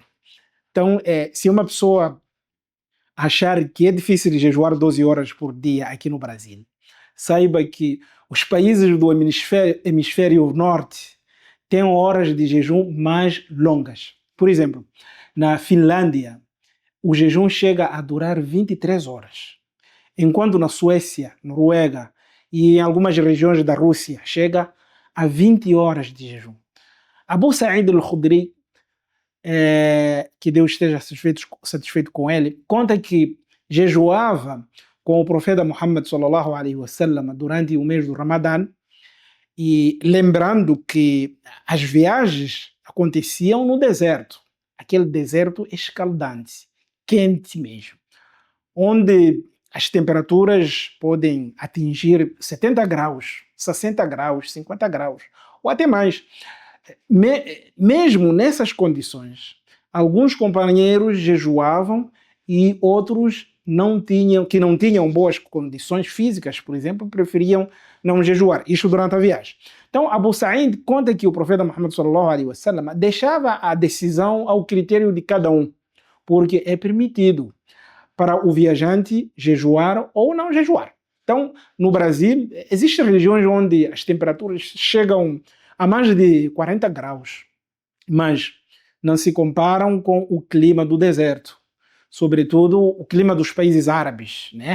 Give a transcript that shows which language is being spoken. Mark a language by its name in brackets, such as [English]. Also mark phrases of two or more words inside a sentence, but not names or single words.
[Portuguese] Então, se uma pessoa achar que é difícil de jejuar 12 horas por dia aqui no Brasil, saiba que os países do hemisfério norte têm horas de jejum mais longas. Por exemplo, na Finlândia, o jejum chega a durar 23 horas, enquanto na Suécia, Noruega e em algumas regiões da Rússia chega a 20 horas de jejum. Abu Sa'id al-Khudri, que Deus esteja satisfeito com ele, conta que jejuava com o profeta Muhammad [Arabic] صلى الله عليه وسلم [Portuguese] durante o mês do Ramadã, e lembrando que as viagens aconteciam no deserto, aquele deserto escaldante, quente mesmo, onde as temperaturas podem atingir 70 graus, 60 graus, 50 graus, ou até mais. Mesmo nessas condições, alguns companheiros jejuavam e outros que não tinham boas condições físicas, por exemplo, preferiam não jejuar, isto durante a viagem. Então, Abu Sa'id conta que o profeta Muhammad [Arabic] صلى الله عليه وسلم [Portuguese] deixava a decisão ao critério de cada um, porque é permitido para o viajante jejuar ou não jejuar. Então, no Brasil, existem regiões onde as temperaturas chegam a mais de 40 graus, mas não se comparam com o clima do deserto, sobretudo o clima dos países árabes, né?